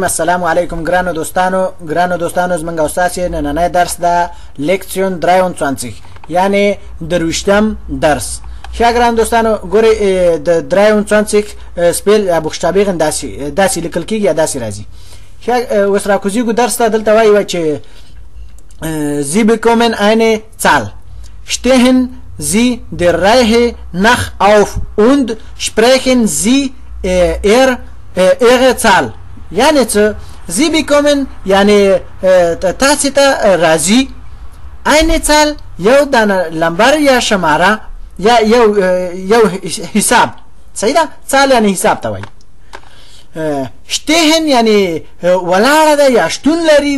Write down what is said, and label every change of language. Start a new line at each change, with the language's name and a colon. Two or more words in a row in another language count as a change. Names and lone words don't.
Pashto: السلام علیکم ګرانو دوستانو زمونږ استاد نننی درس د لیکسیون 23 یعنی درویشتم درس. ښه ګران دوستانو ګورئ د 23
German: Spiel Buchstabieren
Pashto: داسې لیکل کېږي یا داسې راځي. ښه اوس راکوزیږو درس ته. دلته وایي چې
German: Sie bekommen eine Zahl. Stehen Sie der Reihe nach auf und sprechen Sie ihre Zahl.
Pashto: Yani
German: Sie bekommen
Pashto: yani تاسو ته راځي
German: eine Zahl
Pashto: یو دانه لمبر یا شماره یا یو حساب. صحیح ده؟ Zahl یعنی حساب ته وایي. شتهن یعنی ولاړه ده یا شتون لري.